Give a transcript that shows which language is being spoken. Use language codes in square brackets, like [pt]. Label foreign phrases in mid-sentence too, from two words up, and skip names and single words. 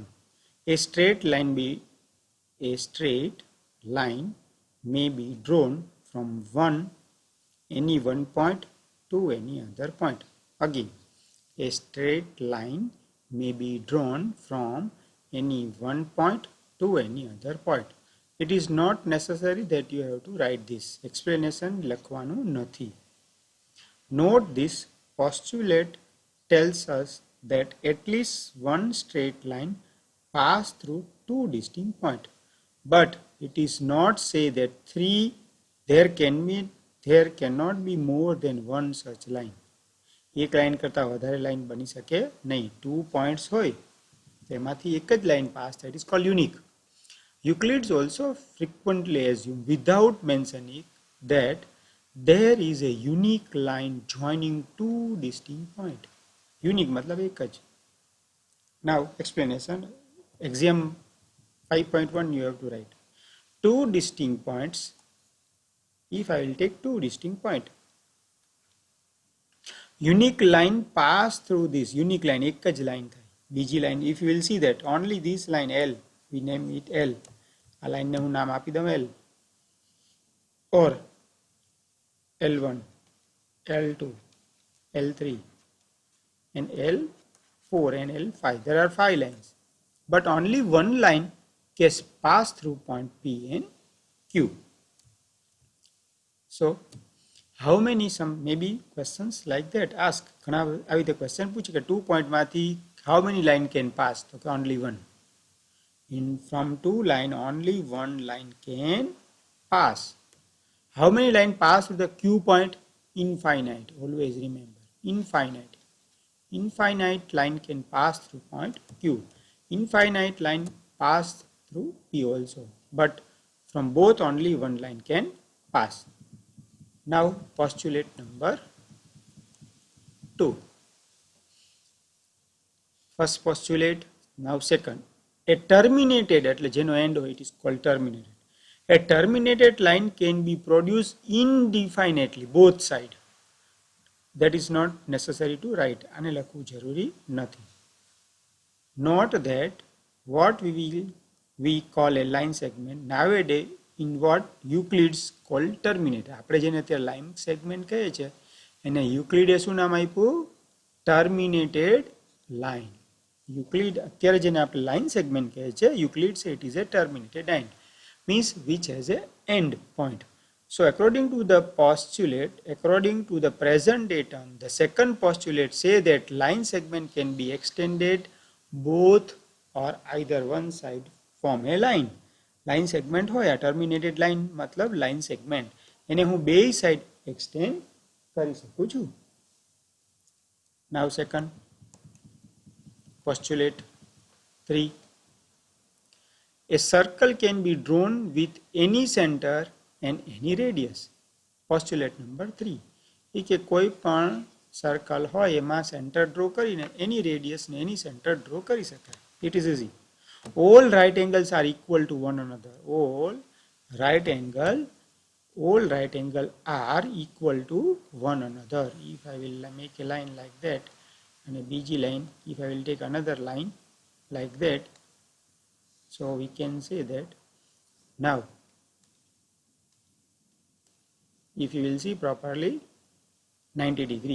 [en] A straight line may be drawn from any one point to any other point. Again, a straight line may be drawn from any one point to any other point. It is not necessary that you have to write this. [gu] Explanation લખવાનું નથી. [en] Note this postulate tells us that at least one straight line pass through two distinct points. But it is not say that there cannot be more than one such line. [gu] એક લાઈન કરતા વધારે લાઈન બની શકે નહીં. 2 points હોય તેમાંથી એક જ લાઈન પાસ થાય. [en] It is called unique. Euclid also frequently assume without mentioning that there is a unique line joining two distinct points. [hi] Unique मतलब एक જ. [en] Now explanation. Axiom 5.1 you have to write. Two distinct points. If I will take two distinct points. Unique line pass through this. Unique line [gu] एक જ line થાય. [en] બીજી line if you will see that only this line L, we name it L. [gu] આ line ને હું નામ આપી દઉં L. [en] Or L1, L2, L3 and L4 and L5. There are 5 lines. But only one line can pass through point P and Q. So, how many maybe questions like that ask. [gu] ઘણા આવી રીતે question પૂછે કે 2 point માંથી [en] how many line can pass? [gu] તો કે [en] only one. From 2 line only one line can pass. How many line pass through the Q point? Infinite. Always remember. Infinite. Infinite line can pass through point Q. Infinite line pass through P also. But from both only one line can pass. Now postulate number 2. First postulate. Now second. A terminated, [gu] એટલે જેનો end હોય, [en] it is called terminated. A terminated line can be produced indefinitely, both sides. That is not necessary to write. [gu] આને લખવું જરૂરી નથી. [en] Note that what we call a line segment nowadays in what Euclid's called terminated. [gu] આપણે જેને અત્યારે [en] line segment [gu] કહે છે એને Euclid શું નામ આપ્યું? [en] Terminated line. Euclid [gu] અત્યારે જેને આપણે [en] line segment [gu] કહે છે [en] Euclid say it is a terminated line. Means which has a end point. So according to the postulate, according to the present day term, the second postulate say that line segment can be extended both or either one side form a line. Line segment होया terminated line मतलब line segment. [gu] એને હું બે [en] side extend [gu] કરી શકું છું. [en] Now second postulate 3. A circle can be drawn with any center and any radius. Postulate number 3. [gu] એ કે કોઈ પણ circle હોય એમાં [en] center draw [gu] કરીને [en] any radius [gu] ને [en] any center draw [gu] કરી શકાય. [en] It is easy. All right angles are equal to one another. All right angle are equal to one another. If I will make a line like that and a BG line, if I will take another line like that, so we can say that now if you will see properly 90 degree.